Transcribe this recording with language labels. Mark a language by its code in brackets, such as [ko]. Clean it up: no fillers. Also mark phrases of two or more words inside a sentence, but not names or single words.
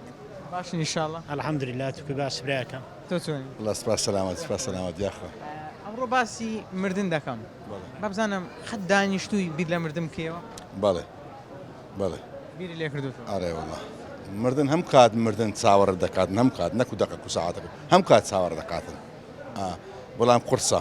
[ar] باش إن شاء الله. الحمد لله [ckb] تكون باش براكم. توتوني. الله سپاس سلامت [ar] يا أخي. [ckb] ئەمڕۆ باسی مردن دەکەم. با بزانم حد دانیشتووی بیر لە مردن بکەوە؟ بەڵێ بەڵێ. بیری لێ کردوتەوە؟ ئارێ والله. مردن هەم کات مردن چاوەڕ دەکاتن، هەم کات نەکو دەقەق و ساعاتەکە هەم کات چاوەڕ دەکاتن. بەڵام قورسە.